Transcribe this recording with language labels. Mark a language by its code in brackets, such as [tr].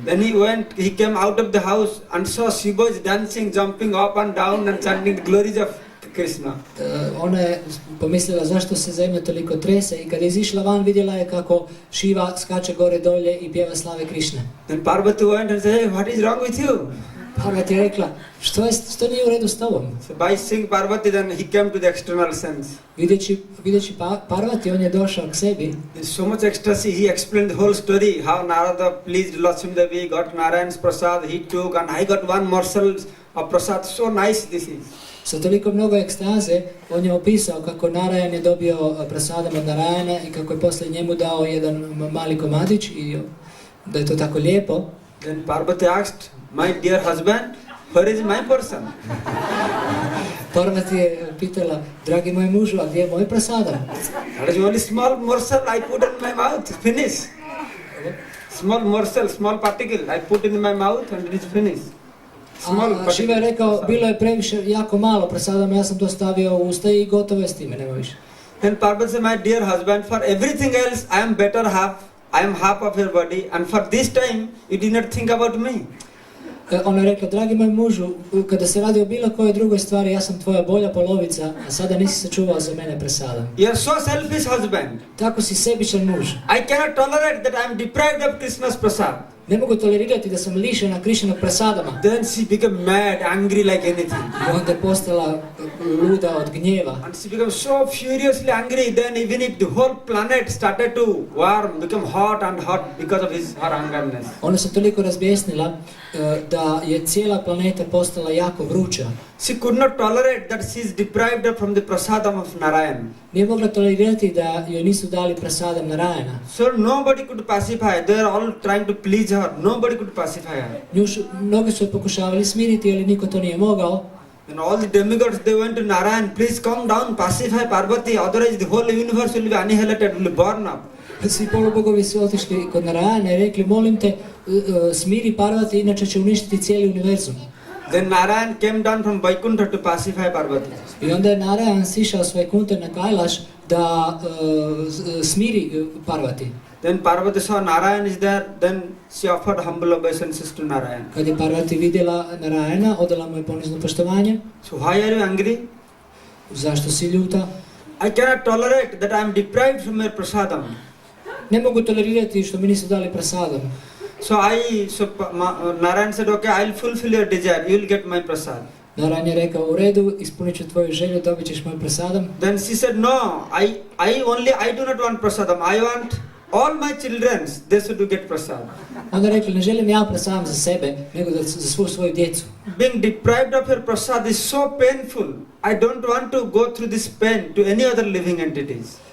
[en] Then he came out of the house and saw Shiva is dancing, jumping up and down and chanting the glories of Krishna. [hr] Ona je pomislila zašto se zemlja toliko trese i kad je izišla van vidjela je kako Šiva skače gore dolje i pjeva slave Krišne. [en] Then Parvati went and said, hey, what is wrong with you? [hr] Parvati je rekla, što nije u redu s tobom? [en] So by seeing Parvati, then he came to the external sense. [hr] Vidjeći Parvati, on je došao k sebi. [en] There's so much ecstasy, he explained the whole story, how Narada pleased Lakshmi Devi, got Narayan's prasad, he took, and I got one morsel of prasad, so nice this is. [hr] Sa toliko mnogo ekstaze, on je opisao kako Narayan je dobio prasadam od Narayana i kako je poslije njemu dao jedan mali komadić i da je to tako lijepo. [en] Then Parvati asked, my dear husband, where is my portion? [hr] Parvati je pitala, dragi moj mužu, a gdje je moj prasadam? [en] That is only small morsel I put in my mouth, finish. Small morsel, small particle, I put in my mouth and it is finished. [hr] A Šiva je rekao, bilo je previše, jako malo prasadama, ja sam to stavio u usta i gotovo je s time, nema više. [en] Then Parvati said, my dear husband, for everything else I am better half, I am half of your body, and for this time you did not think about me. [hr] Ona je rekla, dragi moj mužu, kada se radi o bilo kojoj drugoj stvari, ja sam tvoja bolja polovica, a sada nisi se čuvao za mene prasadam. [en] You are so selfish husband. [hr] Tako si sebičan muž. [en] I cannot tolerate that I am deprived of Krishna's prasad. [hr] Ne mogu tolerirati da sam lišena Krišnog prasadama. [en] Then she became mad, angry like anything. [hr] I onda je postala luda od gnjeva. [en] And she became so furiously angry, then even if the whole planet started to warm, become hot and hot because of her angerness. [hr] Ona se toliko razbjesnila da je cijela planeta postala jako vruća. [en] She could not tolerate that she is deprived from the prasadam of Narayan. [hr] Nije mogla tolerirati da joj nisu dali prasadam Narayana. [en] So nobody could pacify. They are all trying to please her. Nobody could pacify her. [hr] Mnogi su je pokušavali smiriti, ali niko to nije mogao. [en] And all the demigods, they went to Narayan, please come down, pacify Parvati, otherwise the whole universe will be annihilated, will be burned up. [hr] Svi polubogovi su otišli kod Narayana i rekli, molim te, smiri Parvati, inače će uništiti cijeli univerzum. [en] Then Narayan came down from Vaikuntha to pacify Parvati. [hr] I onda je Narayan sišao s Vaikuntha na Kailash da smiri Parvati. [en] Then Parvati saw Narayan is there, then she offered humble obeisances to Narayan. [hr] Kad je Parvati vidjela Narayana, odala mu je ponizno poštovanje. [en] So why are you angry? [hr] Zašto si ljuta? [en] I cannot tolerate that I am deprived from your prasadam. [hr] Ne mogu tolerirati što mi nisu dali prasadam. [en] So Narayan said, okay, I'll fulfill your desire, you will get my prasad. [hr] Narayan je rekao, u redu, ispunit ću tvoju želju, dobit ćeš moj prasadam. [en] Then she said, no, I do not want prasadam, I want all my children, they should get prasad. [hr] Onda je rekla, ne želim ja prasadam za sebe, nego za svu svoju djecu. [en] Being deprived of your prasad is so painful. I don't want to go through this pain to any other living entities.